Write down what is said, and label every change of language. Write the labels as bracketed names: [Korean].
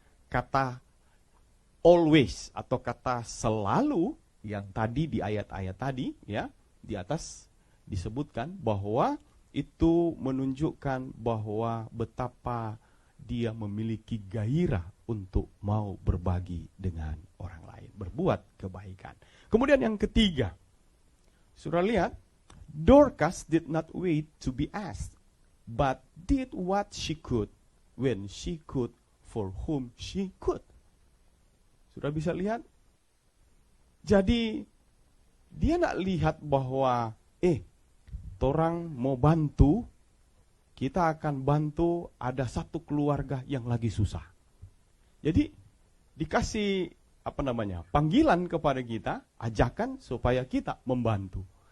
[Indonesian] Kata always atau kata selalu yang tadi di ayat-ayat tadi, ya, di atas disebutkan bahwa itu menunjukkan bahwa betapa dia memiliki gairah untuk mau berbagi dengan orang lain, berbuat kebaikan. Kemudian yang ketiga, saudara lihat, [English] Dorcas did not wait to be asked, but did what she could when she could for whom she could. [Indonesian] Sudah bisa lihat? Jadi dia nak lihat bahwa torang mau bantu, kita akan bantu ada satu keluarga yang lagi susah. Jadi dikasih panggilan kepada kita, ajakan supaya kita membantu.